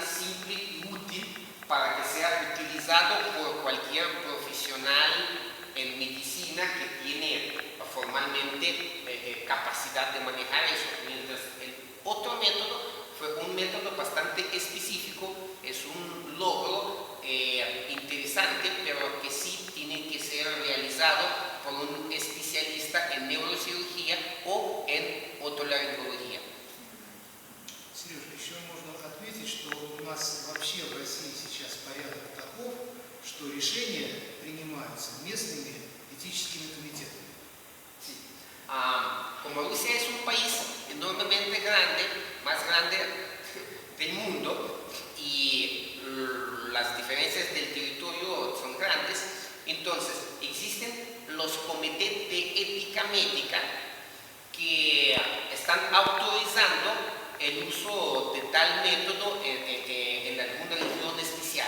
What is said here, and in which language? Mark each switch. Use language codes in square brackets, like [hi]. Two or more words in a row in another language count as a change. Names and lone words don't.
[es] simple y útil para que sea utilizado por cualquier profesional en medicina que tiene formalmente capacidad de manejar eso, mientras el otro método fue un método bastante específico, es un logro interesante, pero que sí tiene que ser realizado por un especialista en neurocirugía o en otolaringología. [ru] Сереж, еще можно отметить, что у нас вообще в России сейчас порядок таков, что решения принимаются местными этическими комитетами. [es] Sí. Como Rusia es un país enormemente grande, más grande del mundo, y las diferencias del territorio son grandes, entonces existen los comités de ética médica que están autorizando el uso de tal método en alguna región especial.